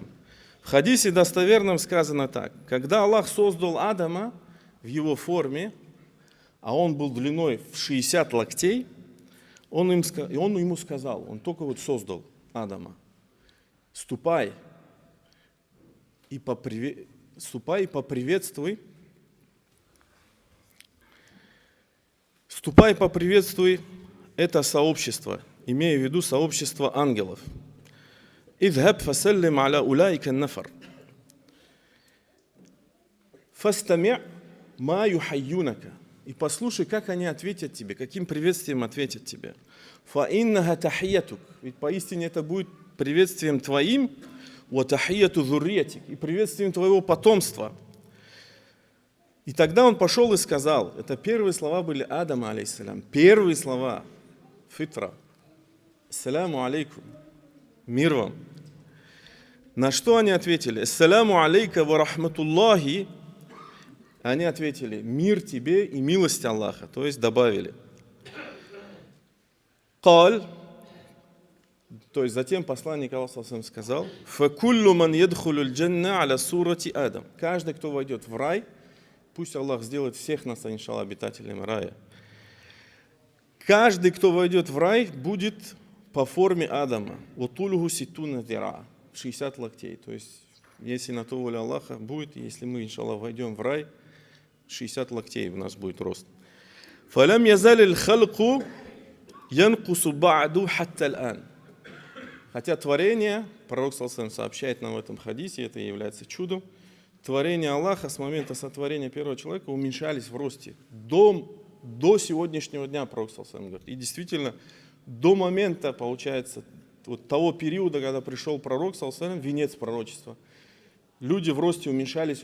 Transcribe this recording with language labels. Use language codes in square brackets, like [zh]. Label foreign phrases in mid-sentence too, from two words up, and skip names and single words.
[ru] В хадисе достоверном сказано так: когда Аллах создал Адама в его форме, а он был длиной в 60 локтей, он ему сказал, он только вот создал Адама: ступай и поприветствуй это сообщество, имея в виду сообщество ангелов. [ar] «اذهب فسلم على أولئك النفر. فاستمع ما يحيونك». [ru] И послушай, как они ответят тебе, каким приветствием ответят тебе. [ar] «فإنها تحيتك». [ru] Ведь поистине это будет приветствием твоим, [ar] «وتحية ذريتك», [ru] и приветствием твоего потомства. И тогда он пошел и сказал, это первые слова были Адама, алейхиссалям, первые слова, [ar] فطرة السلام عليكم», [ru] мир вам. На что они ответили? [ar] «السلام عليك ورحمة الله». [ru] Они ответили: мир тебе и милость Аллаха, то есть добавили. «Каль», то есть затем посланник Аллаха сказал: [ar] «فكل من يدخل الجنة على صورة آدم». [ru] Каждый, кто войдет в рай, пусть Аллах сделает всех нас, иншаллах, обитателями рая. Каждый, кто войдет в рай, будет по форме Адама. [ar] «طوله ستون ذراعا», [ru] 60 локтей. То есть, если на то воля Аллаха будет, если мы, иншаллах, войдем в рай, 60 локтей у нас будет рост. [ar] «فلم يزل الخلق ينقص بعد حتى الآن». [ru] Хотя творение, пророк саллаллаху сообщает нам в этом хадисе, это является чудом, творения Аллаха с момента сотворения первого человека уменьшались в росте до сегодняшнего дня, пророк саллаллаху говорит. И действительно, до момента, получается, вот того периода, когда пришел пророк саллаллаху, венец пророчества, люди в росте уменьшались.